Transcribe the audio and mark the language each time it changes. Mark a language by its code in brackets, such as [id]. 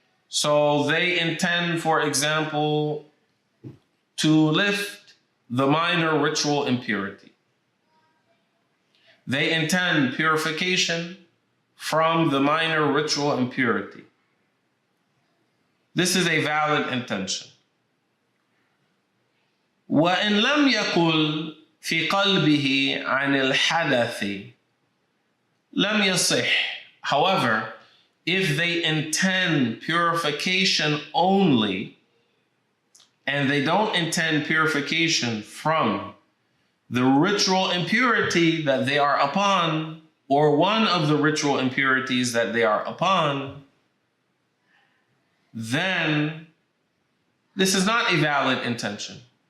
[en] So they intend, for example, to lift the minor ritual impurity. They intend purification from the minor ritual impurity. This is a valid intention. [ar] وإن لم يقل في قلبه عن الحدث لم يصح. [en] However, if they intend purification only, and they don't intend purification from the ritual impurity that they are upon, or one of the ritual impurities that they are upon, then this is not a valid intention.